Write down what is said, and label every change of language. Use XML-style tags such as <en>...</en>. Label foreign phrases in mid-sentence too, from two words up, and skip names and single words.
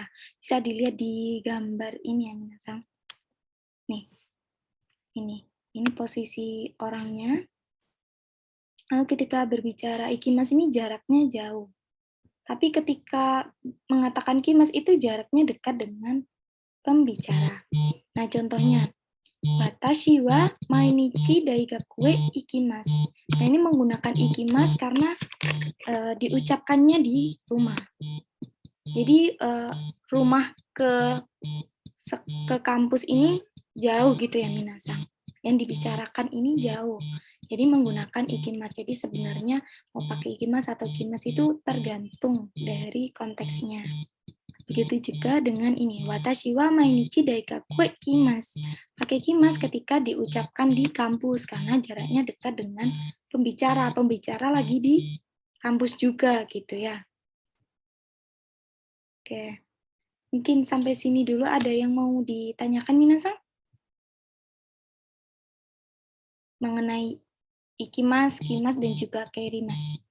<id>Bisa dilihat di gambar ini ya, Minasang. Nih, ini posisi orangnya. Lalu ketika berbicara ikimas ini jaraknya jauh. Tapi ketika mengatakan kimas itu jaraknya dekat dengan pembicara. Nah, contohnya,</id> <ja>私は毎日大学へ行きます.</ja> <id>Nah, ini menggunakan ikimas karena diucapkannya di rumah. Jadi rumah ke kampus ini jauh gitu ya Minasang. Yang dibicarakan ini jauh. Jadi menggunakan ikimas. Jadi sebenarnya mau pakai ikimas atau kimas itu tergantung dari konteksnya. Begitu juga dengan ini,</id> <ja>私は毎日大学へ来ます.</ja> <id>Pakai kimas ketika diucapkan di kampus, karena jaraknya dekat dengan pembicara. Pembicara lagi di kampus juga, gitu ya. Oke, mungkin sampai sini dulu. Ada yang mau ditanyakan, Minasang? Mengenai ikimas, kimas, dan juga kairimas.</id>